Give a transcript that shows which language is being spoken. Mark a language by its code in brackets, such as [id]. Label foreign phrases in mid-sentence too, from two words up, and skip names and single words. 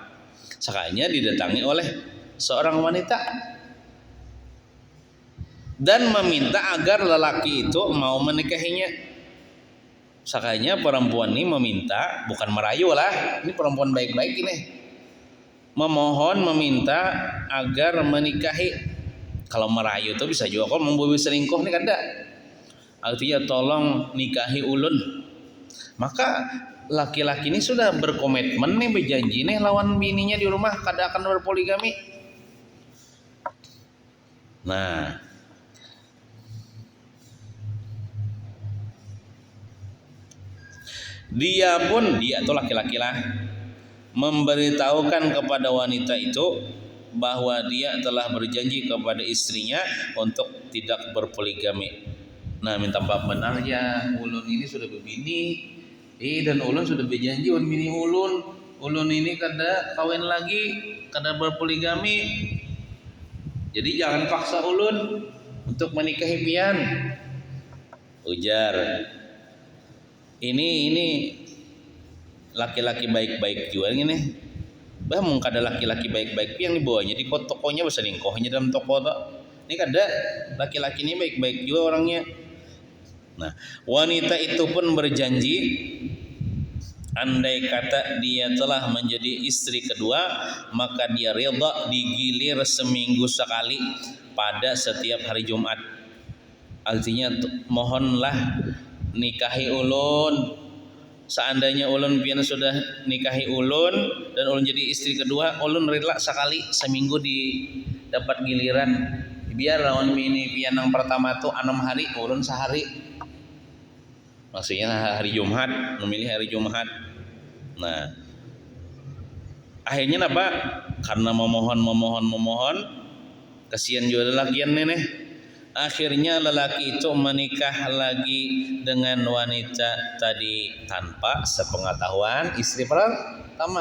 [id] Sakanya didatangi oleh seorang wanita dan meminta agar lelaki itu mau menikahinya. Sakanya perempuan ini meminta, bukan merayu lah, ini perempuan baik-baik ini, meminta agar menikahi. Kalau merayu itu bisa juga kok membawa selingkuh nih kada. [bjn] Artinya tolong nikahi ulun. [id] Maka laki-laki ini sudah berkomitmen nih, berjanji nih lawan bininya di rumah kada akan berpoligami. Nah, dia tuh laki-laki lah memberitahukan kepada wanita itu bahwa dia telah berjanji kepada istrinya untuk tidak berpoligami. [bjn] Nah, minta maaf benarnya ulun ini sudah berbini, dan ulun sudah berjanji dengan bini ulun ulun ini kada kawin lagi, kada berpoligami. Jadi jangan paksa ulun untuk menikahi pian. Ujar, ini laki-laki baik-baik juga ini. Bah mung kada laki-laki baik-baik pian dibawanya di tokonya berselingkuhnya dalam toko tuh. Ini kada laki-laki ini baik-baik juga orangnya. [id] Nah, wanita itu pun berjanji andai kata dia telah menjadi istri kedua, maka dia rida digilir seminggu sekali pada setiap hari Jumat. [bjn] Artinya mohonlah nikahi ulun. Seandainya ulun pian sudah nikahi ulun dan ulun jadi istri kedua, ulun rela sekali seminggu dapat giliran. Biar lawan ini pian yang pertama tuh 6 hari, ulun sehari. [id] Maksudnya hari Jumat, memilih hari Jumat. Nah, akhirnya apa? [bjn] Karena memohon, kasihan juga lelakian nenek. [id] Akhirnya lelaki itu menikah lagi dengan wanita tadi tanpa sepengetahuan istri pertama.